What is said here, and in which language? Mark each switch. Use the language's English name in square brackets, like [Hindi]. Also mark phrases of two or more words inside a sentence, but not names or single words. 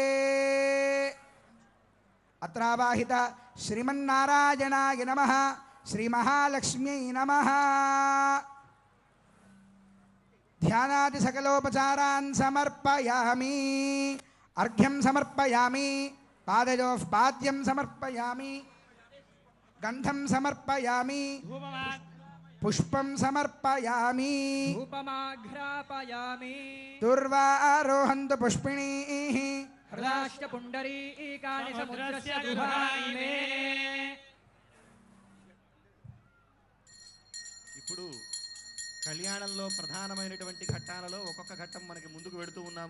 [Sanskrit] अत्रावाहित श्रीमन्नारायणाय नमः श्रीमहालक्ष्म्यै नमः. ध्यानादि सकलोपचारान् समर्पयामि. अर्घ्यं समर्पयामि. पादयोः पाद्यं समर्पयामि. గంధం సమర్పయామి పుష్పం సమర్పయామి ధూపమాఘ్రాపయామి దుర్వారోహంతు పుష్పిణీః హృదాశ్చ పుండరీకాని సముద్రస్య దుధాని మే. [Telugu] ఇప్పుడు కళ్యాణంలో ప్రధానమైనటువంటి ఘట్టాలలో ఒక్కొక్క ఘట్టం మనకి ముందుకు వెడుతూ ఉన్నాము.